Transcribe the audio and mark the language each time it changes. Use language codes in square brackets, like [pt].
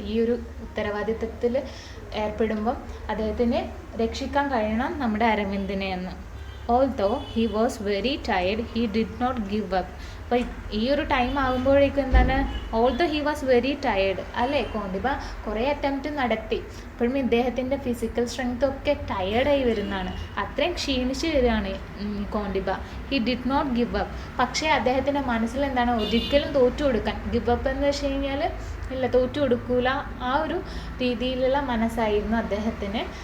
[ml] ഈ ഒരു ഉത്തരവാദിത്വത്തിൽ ഏർപ്പെടുമ്പം അദ്ദേഹത്തിന് രക്ഷിക്കാൻ കഴിയണം നമ്മുടെ അരവിന്ദിനെ എന്ന്. [en] Although he was very tired, he did not give up. [ml] അപ്പോൾ ഈ ഒരു ടൈം ആകുമ്പോഴേക്കും എന്താണ്, [en] although he was very tired [ml] അല്ലേ. കോണ്ടിബ കുറേ അറ്റംപ്റ്റ് നടത്തി, അപ്പോഴും ഇദ്ദേഹത്തിൻ്റെ ഫിസിക്കൽ സ്ട്രെങ്ത് ഒക്കെ ടയേർഡായി വരുന്നതാണ്, അത്രയും ക്ഷീണിച്ച് വരികയാണ് കോണ്ടിബ. [en] He did not give up. [ml] പക്ഷേ അദ്ദേഹത്തിൻ്റെ മനസ്സിൽ എന്താണ്, ഒരിക്കലും തോറ്റു കൊടുക്കാൻ, ഗിവ് അപ്പ് എന്ന് വെച്ച് കഴിഞ്ഞാൽ ഇല്ല, തോറ്റു കൊടുക്കൂല, ആ ഒരു രീതിയിലുള്ള മനസ്സായിരുന്നു അദ്ദേഹത്തിന്.